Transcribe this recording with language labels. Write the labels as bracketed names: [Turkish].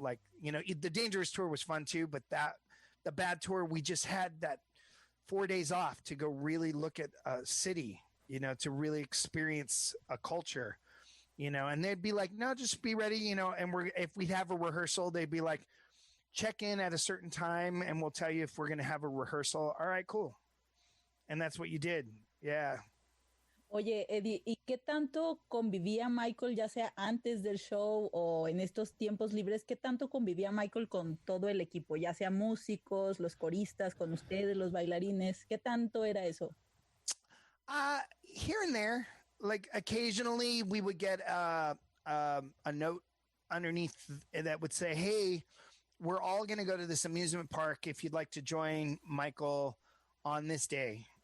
[English] Like, the Dangerous tour was fun too, but the bad tour, we just had that 4 days off to go really look at a city, to really experience a culture, and they'd be like, no, just be ready, and if we'd have a rehearsal, they'd be like, check in at a certain time and we'll tell you if we're going to have a rehearsal. All right, cool. And that's what you did. Yeah. [Spanish] Oye, Eddie, ¿y qué tanto convivía Michael, ya sea antes del show o en estos tiempos libres? ¿Qué tanto convivía Michael con todo el equipo, ya sea músicos, los coristas, con ustedes, los bailarines? ¿Qué tanto era eso? [English] Here and there, like occasionally we would get a note underneath that would say, hey, we're all going to go to this amusement park if you'd like to join Michael on this day.